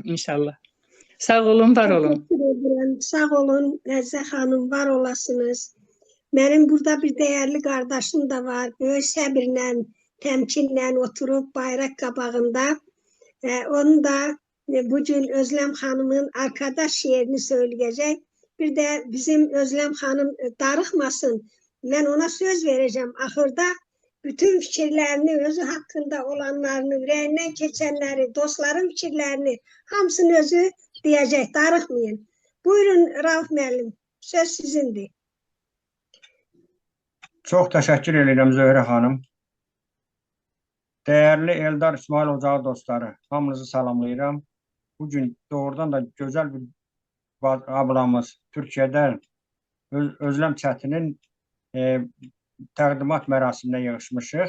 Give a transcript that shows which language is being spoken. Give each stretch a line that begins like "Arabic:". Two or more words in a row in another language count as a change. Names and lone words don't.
Azerbaijani: İnşallah. Sağ olun, var olun. Təşəkkür edirəm. Sağ olun, Əzzə xanım, var olasınız. Mənim burada bir dəyərli qardaşım da var. Böyük səbirlə, təmkinlə oturub bayraq qabağında.
Turkish: Onu da bugün Özlem xanımın arkadaş şiirini söyleyecek. Bir de bizim Özlem xanım darıxmasın. Ben ona söz vereceğim. Ahırda bütün fikirlerini, özü hakkında olanlarını, yüreğinden geçenleri, dostların fikirlerini
Azerbaijani: hamısını özü
Turkish: diyecek. Darıxmayın.
Azerbaijani: Buyurun Rauf müəllim. Söz sizindir. Çox təşəkkür edirəm Zöhrə xanım. Dəyərli Eldar İsmail Ocağı dostları, hamınızı salamlayıram. Bugün doğrudan da gözəl bir ablamız Türkiyədən Özlem Çətinin təqdimat mərasimində yığışmışıq.